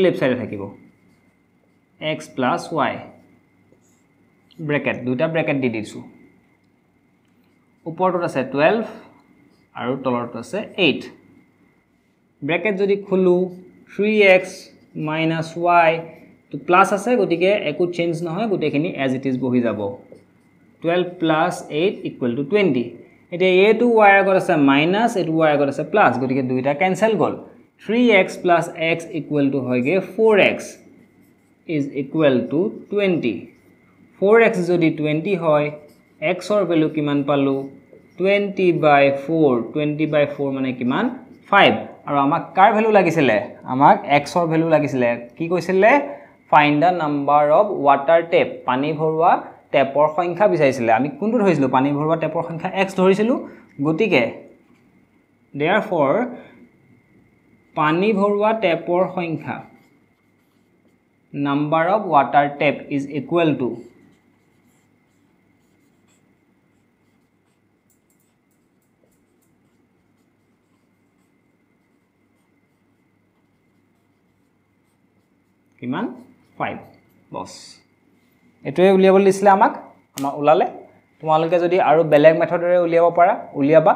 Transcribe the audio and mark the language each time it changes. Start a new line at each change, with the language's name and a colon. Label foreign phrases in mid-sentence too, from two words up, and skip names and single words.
Assamese: লেফট সাইডে থাকিব x + y ব্ৰেকেট দুটা ব্ৰেকেট দি দিছো ওপৰটো আছে 12 আৰু তলৰটো আছে 8 ব্ৰেকেট যদি খুলু 3x - y তো প্লাস আছে গতিকে একো চেঞ্জ নহয় গটেখিনি
English: as it is
Assamese: বহি যাব 12 + 8 = 20 এতিয়া a to y আগত আছে মাইনাস a to y আগত আছে প্লাস গতিকে দুইটা ক্যান্সেল গল 3x + x = হয়গে 4x
English: is equal to
Assamese: 20 4x যদি 20 হয় x or ভ্যালু কিমান পালো 20/4 মানে কিমান 5 আৰু আমাক কাৰ ভ্যালু লাগিছিলে আমাক x or ভ্যালু লাগিছিলে কি কৈছিলে
English: find the number of water tap
Assamese: পানী ভৰুৱা টেপৰ সংখ্যা বিচাৰিছিলে আমি কোনটো ধৰিছিলো পানী ভৰুৱা টেপৰ সংখ্যা x ধৰিছিলো গতিকে therefore পানী ভৰুৱা টেপৰ সংখ্যা
English: number of water tap is equal to
Assamese: কিমান 5 বস এটোৱে উলিয়াবলৈ দিছিলে আমাক আমাৰ উলালে তোমালোকে যদি আৰু বেলেগ মেথডৰে উলিয়াব পাৰা উলিয়াবা